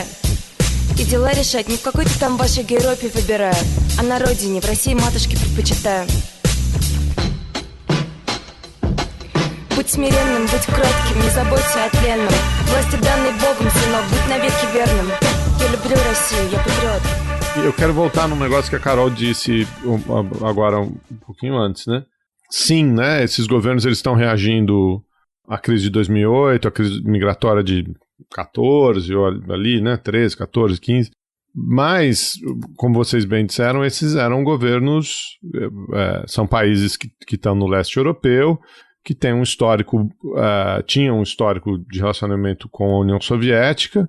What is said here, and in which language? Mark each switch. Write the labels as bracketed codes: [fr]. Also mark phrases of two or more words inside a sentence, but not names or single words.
[ru] И дела решать не в какой-то там вашей Европе выбираю, а на родине, в России матушке предпочитаю. Будь смиренным, будь кротким, не заботься о tlenном. Власти данной Богом, сынок, будь навеки верным. Я люблю Россию, я патриот. [pt] Eu quero voltar num negócio que a Carol disse agora um pouquinho antes, né? Sim, né? Esses governos eles estão reagindo à crise de 2008, à crise migratória de 14, ou ali, né? 13, 14, 15. Mas, como vocês bem disseram, esses eram governos, são países que estão no leste europeu, que têm um histórico, tinham um histórico de relacionamento com a União Soviética.